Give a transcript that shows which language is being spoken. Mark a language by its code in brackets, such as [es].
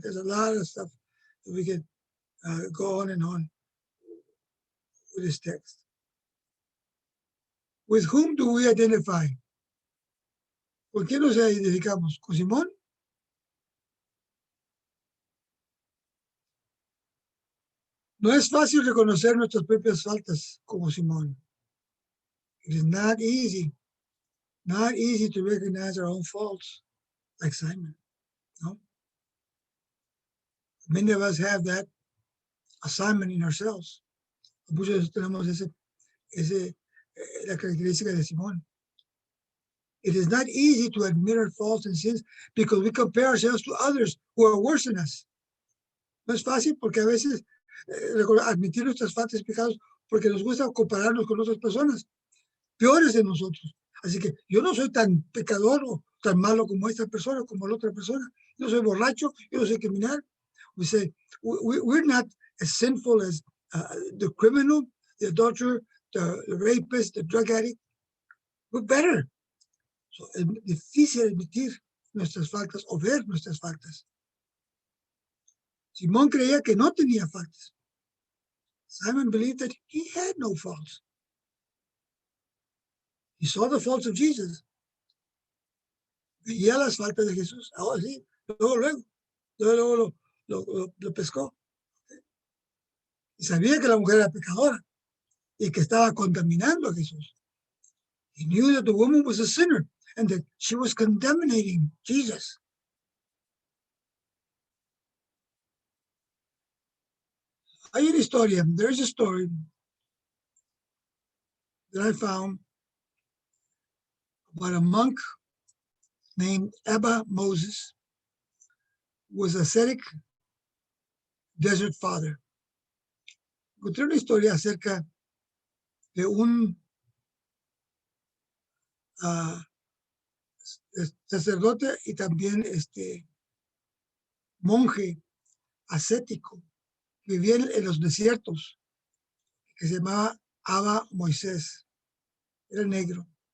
[en] There's a lot of stuff that we can go on and on with this text. With whom do we identify? [es] ¿Con quién nos identificamos? ¿Con Simón? No es fácil reconocer nuestras propias faltas como Simón. [en] It is not easy to recognize our own faults like Simon. No? Many of us have that assignment in ourselves. [es] Muchos tenemos la característica de Simón. [en] It is not easy to admit our faults and sins because we compare ourselves to others who are worse than us. [es] No es fácil porque a veces admitir nuestras faltas y pecados porque nos gusta compararnos con otras personas peores de nosotros. Así que yo no soy tan pecador o tan malo como esta persona, como la otra persona. Yo soy borracho, yo no soy criminal. [en] We say, we're not as sinful as the criminal, the adulterer, the rapist, the drug addict. We're better. [es] So, es difícil admitir nuestras faltas o ver nuestras faltas. Simón creía que no tenía faltas. [en] Simon believed that he had no faults. He saw the faults of Jesus. [es] Veía las faltas de Jesús. Ahora sí, luego lo pescó. Y sabía que la mujer era pecadora y que estaba contaminando a Jesús. [en] He knew that the woman was a sinner and that she was contaminating Jesus. [es] Hay una historia, [en] there's a story that I found about a monk named Abba Moses, who was ascetic desert father. [es] Encontré una historia acerca de un sacerdote y también monje ascético que vivía en los desiertos, que se llamaba Abba Moisés. Era negro.